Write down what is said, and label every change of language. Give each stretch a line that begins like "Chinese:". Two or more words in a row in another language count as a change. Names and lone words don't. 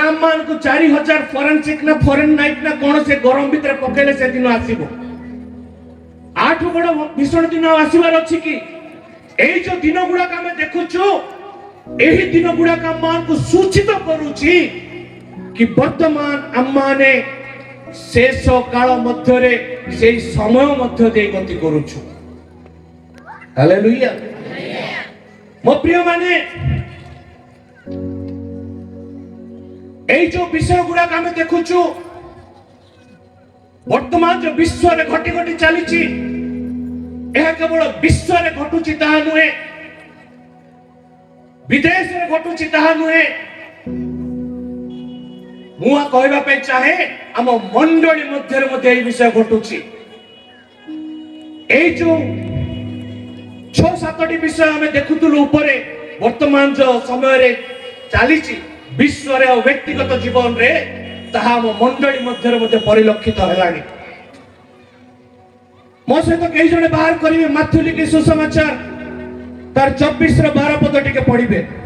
Odia: ଆମମାନଙ୍କୁ 4000 ଫରେନସିକ ନା ଫରେନ ନାଇଟ୍ ନା କଣ ସେ ଗରମ ଭିତରେ ପକେଇଲେ ସେ ଦିନ ଆସିବ ଆଠୁ ବଡ଼ ଭୀଷଣ ଦିନ ଆସିବାର ଅଛି କି ଏଇ ଯୋଉ ଦିନ ଗୁଡାକ ଆମେ ଦେଖୁଛୁ ଏହି ଦିନ ଗୁଡାକ ଆମମାନଙ୍କୁ ସୂଚିତ କରୁଛି କି ବର୍ତ୍ତମାନ ଆମମାନେ ଶେଷ କାଳ ମଧ୍ୟରେ ସେଇ ସମୟ ମଧ୍ୟ ଦେଇ ଗତି କରୁଛୁ ହାଲେଲୁୟା ମୋ ପ୍ରିୟ ମାନେ ଏଇ ଯେ ବିଷୟ ଗୁଡ଼ାକ ଆମେ ଦେଖୁଛୁ ବର୍ତ୍ତମାନ ଯେ ବିଶ୍ୱରେ ଘଟି ଘଟି ଚାଲିଛି ଏହା କେବଳ ବିଶ୍ୱରେ ଘଟୁଛି ତାହା ନୁହେଁ ବିଦେଶରେ ଘଟୁଛି ତାହା ନୁହେଁ ମୁଁ କହିବା ପାଇଁ ଚାହେଁ ଆମ ମଣ୍ଡଳୀ ମଧ୍ୟରେ ମଧ୍ୟ ଏହି ବିଷୟ ଘଟୁଛି এই ଯୋଉ 6-7ଟି ବିଷୟ ଆମେ ଦେଖୁଥିଲୁ ଉପରେ ବର୍ତ୍ତମାନ ଯୋଉ ସମୟରେ ଚାଲିଛି ବିଶ୍ୱରେ ଆଉ ବ୍ୟକ୍ତିଗତ ଜୀବନରେ ତାହା ଆମ ମଣ୍ଡଳୀ ମଧ୍ୟରେ ମଧ୍ୟ ପରିଲକ୍ଷିତ ହେଲାଣି ମୋ ସହିତ କେହି ଜଣେ ବାହାର କରିବେ ମାଥ୍ୟୁ ଲିଖି ସୁସମାଚାର ତାର 24ର 12 ପଦ ଟିକେ ପଢିବେ